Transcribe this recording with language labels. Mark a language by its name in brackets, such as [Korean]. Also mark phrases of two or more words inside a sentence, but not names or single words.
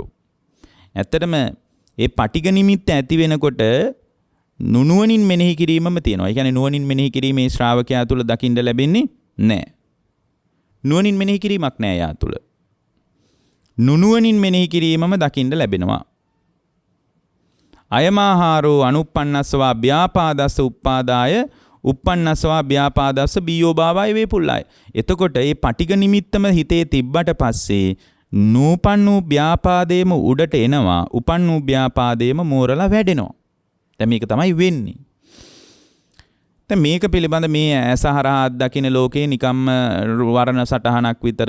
[Sinhala] ඇත්තටම ඒ පටිග නිමිත්ත ඇති වෙනකොට නුනුවණින් මෙනෙහි කිරීමම තියෙනවා. ඒ කියන්නේ නුවණින් මෙනෙහි කිරීමේ ශ්‍රාවකයා තුල දකින්න ලැබෙන්නේ නැහැ. නුවණින් මෙනෙහි කිරීමක් නැහැ යා තුල. නුනුවණින් මෙනෙහි කිරීමම දකින්න ලැබෙනවා. [Pali] අයමාහාරෝ අනුප්පන්නස්සවා ව්‍යාපාදස්ස උප්පාදාය උප්පන්නස්සවා ව්‍යාපාදස්ස බියෝ භාවය වේපුල්ලාය. [Sinhala] එතකොට මේ පටිග නිමිත්තම හිතේ තිබ්බට පස්සේ නූපන් වූ ව්‍යාපාදේම උඩට එනවා, උපන් වූ ව්‍යාපාදේම මෝරලා වැඩෙනවා. දැන් මේක තමයි වෙන්නේ. දැන් මේක පිළිබඳ මේ ඇසහරහා අත්දකින්න ලෝකේ නිකම්ම වර්ණ සටහනක් විතරය.